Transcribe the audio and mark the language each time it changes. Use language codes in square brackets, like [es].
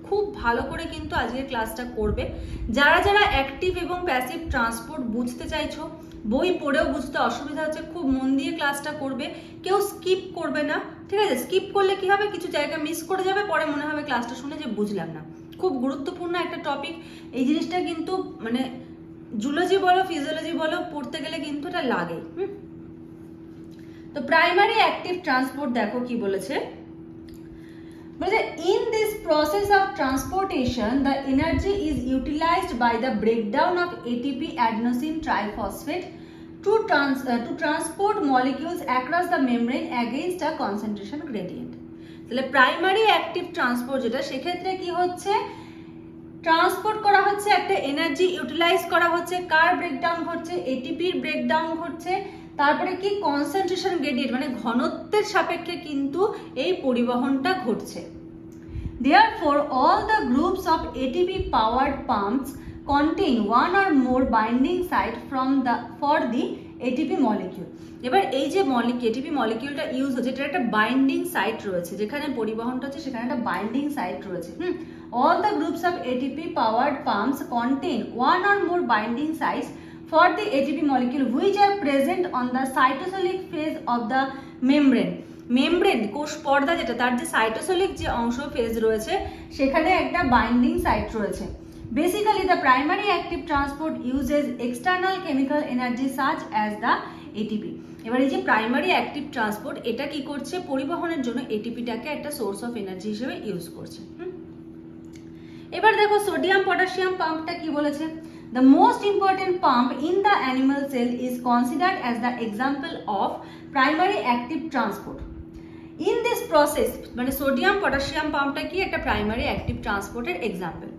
[bn] খুব ভালো করে কিন্তু আজকের ক্লাসটা করবে। যারা যারা অ্যাক্টিভ এবং প্যাসিভ ট্রান্সপোর্ট বুঝতে চাইছো, বই পড়েও বুঝতে অসুবিধা হচ্ছে, খুব মন দিয়ে ক্লাসটা করবে, কেউ স্কিপ করবে না, ঠিক আছে? স্কিপ করলে কি হবে, কিছু জায়গা মিস করে যাবে, পরে মনে হবে ক্লাসটা শুনে যে বুঝলাম না। খুব গুরুত্বপূর্ণ একটা টপিক এই জিনিসটা, কিন্তু মানে জুলজি বলো ফিজিওলজি বলো পড়তে গেলে কিন্তু এটা লাগে। তো প্রাইমারি অ্যাক্টিভ ট্রান্সপোর্ট দেখো কি বলেছে, বলেছে [en] in this process of transportation the energy is utilized by the breakdown of ATP adenosine triphosphate to transport molecules across the membrane against a concentration gradient। [bn] তাহলে প্রাইমারি অ্যাক্টিভ ট্রান্সপোর্ট যেটা, সেক্ষেত্রে কি হচ্ছে, transport করা হচ্ছে, একটা এনার্জি ইউটিলাইজ করা হচ্ছে, কার ব্রেকডাউন ঘটছে, এটিপির ব্রেকডাউন ঘটছে, তারপরে কি কনসেন্ট্রেশন গ্রেডিয়েন্ট মানে ঘনত্বের সাপেক্ষে কিন্তু এই পরিবহনটা ঘটছে। [en] Therefore all the groups of ATP powered pumps contain one or more binding site for the ATP molecule। [bn] এবার এই যে এটিপি মলিকিউলটা ইউজ হচ্ছে, এটা একটা বাইন্ডিং সাইট রয়েছে, যেখানে পরিবহনটা হচ্ছে সেখানে একটা বাইন্ডিং সাইট রয়েছে। [en] All the groups of ATP powered pumps contain one or more binding sites for the ATP molecule which are present on the cytosolic phase of the membrane। [bn] Membrane কোষ পর্দা যেটা, তার যে সাইটোসোলিক যে অংশ phase রয়েছে সেখানে একটা বাইন্ডিং সাইট রয়েছে। [en] Basically the primary active transport uses external chemical energy such as the ATP. [bn] এবার এই যে প্রাইমারি অ্যাক্টিভ ট্রান্সপোর্ট, এটা কি করছে, পরিবহনের জন্য এটিপিটাকে একটা সোর্স অফ এনার্জি হিসেবে ইউজ করছে। এবার দেখো সোডিয়াম পটাশিয়াম পাম্পটা কি বলেছে, [en] the most important pump in the animal cell is considered as the example of primary active transport। In this process [bn] মানে সোডিয়াম পটাশিয়াম পাম্পটা কি একটা প্রাইমারি অ্যাক্টিভ ট্রান্সপোর্টের এক্সাম্পল।